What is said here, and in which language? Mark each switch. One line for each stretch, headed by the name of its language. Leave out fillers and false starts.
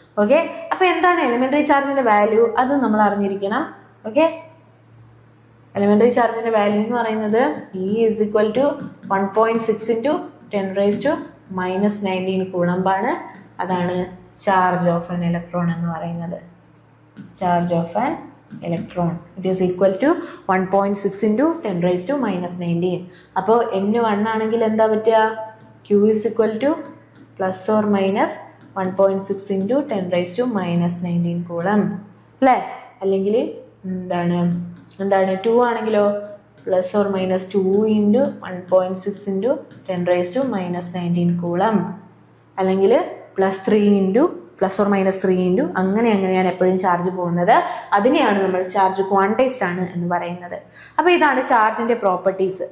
Malayalam: Okay, അപ്പൊ എന്താണ് elementary ചാർജിന്റെ വാല്യൂ? അത് നമ്മൾ അറിഞ്ഞിരിക്കണം. ഓക്കെ, എലമെന്ററി ചാർജിന്റെ വാല്യൂ എന്ന് പറയുന്നത്
English: E is equal to 1.6 into 10⁻⁻19
Malayalam: കൂളമ്പാണ്. അതാണ് ചാർജ് ഓഫ് ആൻ ഇലക്ട്രോൺ എന്ന് പറയുന്നത്. Charge of an
English: electron. It is equal to 1.6 into 10 raised to minus 19.
Malayalam: അപ്പോൾ n1 ആണെങ്കിൽ എന്താ പറ്റുക?
English: Q is equal to plus or minus 1.6 into 10 raised to minus 19
Malayalam: coulomb അല്ലേ? അല്ലെങ്കിൽ എന്താണ് 2 ആണെങ്കിലോ
English: plus or minus 2 into 1.6 into 10 raised to minus 19
Malayalam: coulomb, അല്ലെങ്കിൽ
English: plus or minus 3 into
Malayalam: അങ്ങനെയാണ് എപ്പോഴും ചാർജ് പോകുന്നത്. അതിനെയാണ് നമ്മൾ ചാർജ് ക്വാണ്ടൈസ്ഡ് ആണ് എന്ന് പറയുന്നത്. അപ്പോൾ ഇതാണ് ചാർജിന്റെ പ്രോപ്പർട്ടീസ്.